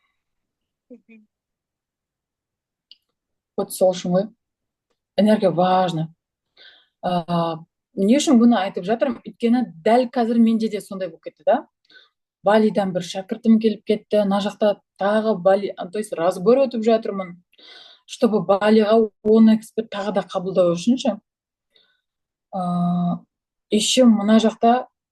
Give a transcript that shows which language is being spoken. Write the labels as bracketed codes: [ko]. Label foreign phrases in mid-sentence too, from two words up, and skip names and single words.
[kk] Вот сол үшін ғой. [ru] Энергия важна. [kk] Не үшін бұны айтып жатырмын? Өйткені дәл қазір менде де сондай болып кетті да. Балидан бір шәкіртім келіп кетті, ана жақта тағы Бали, [ru] то есть разбор [kk] өтіп жатырмын, чтобы Балиға 10 эксперт тағы да қабылдау үшін ше. Еще мына жақта